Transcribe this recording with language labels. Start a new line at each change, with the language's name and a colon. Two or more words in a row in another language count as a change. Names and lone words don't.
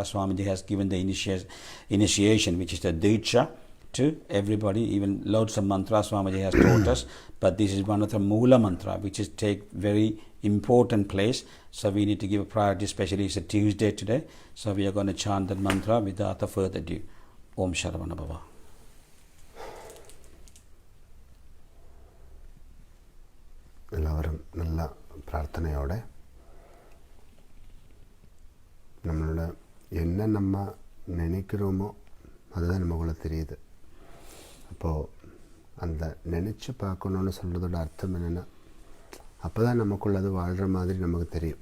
English: Swamiji has given the initiation, which is the Diksha, to everybody. Even loads of mantras Swamiji has taught us, but this is one of the Moola mantra, which is take very important place. So we need to give a priority, especially it's a Tuesday today. So we are going to chant that mantra without further ado.
Sanskrit: ॐ शरवण भव.
Malayalam: എല്ലാവരും നല്ല പ്രാർത്ഥനയോടെ
Tamil: நம்மளோட என்ன நம்ம நினைக்கிறோமோ அதுதான் நமக்குள்ள தெரியுது. அப்போது அந்த நினச்சி பார்க்கணுன்னு சொல்கிறதோட அர்த்தம் என்னென்னா, அப்போ தான் நமக்குள்ள அது வாழ்கிற மாதிரி நமக்கு தெரியும்.